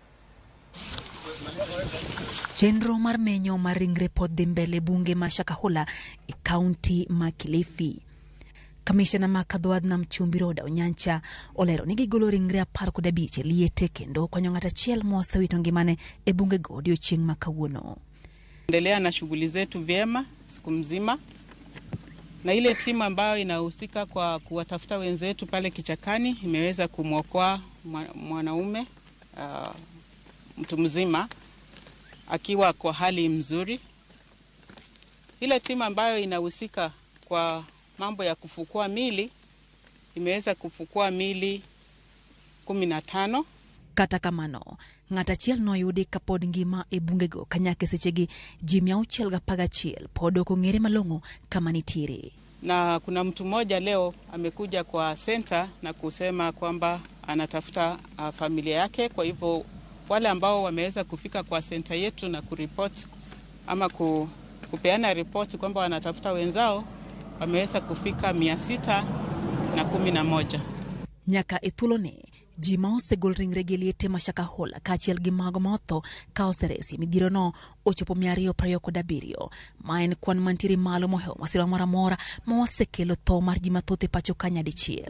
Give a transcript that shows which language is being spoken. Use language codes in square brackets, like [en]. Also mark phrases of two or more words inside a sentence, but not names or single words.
[luo] Chenro mar menyo mar ringre pod dhi mbele bunge ma Shakahola e kaunti ma Kilifi. Kamishna ma Kadhwad nam Chumbi Roda Onyancha olero ni gigolo ringre 15 liete kendo konyo ng'ata achiel mosewito ngimane e bunge go odiochieng' ma kawuono. [sw] Endelea na shughuli zetu vyema siku mzima. Na ile timu ambayo inahusika kwa kuwatafuta wenzetu pale kichakani imeweza kumwokoa mwanaume mtu mzima akiwa kwa hali mzuri. Ile timu ambayo inahusika kwa mambo ya kufukua mili imeweza kufukua mili 15. [luo] Kata kamano, ng'ata achiel noyudi kapod ngima e bungego kanyake sechegi ji 611 pod ok ong'ere malong'o kama nitiere. [sw] Na kuna mtu mmoja leo amekuja kwa center na kusema kwamba anatafuta familia yake. Kwa hivyo wale ambao wameweza kufika kwa center yetu na kuripoti ama kupeana ripoti kwamba wanatafuta wenzao wameweza kufika 611. [luo] Nyaka ithulone ji ma osegol ringre gi liete ma Shakahola kaachiel gi mago ma otho ka oseresi midhiero no ochopo 227 ma en kwan mantiere malo mohewo masira moro amora ma osekelo tho mar ji mathoth e pacho ka nyadichiel.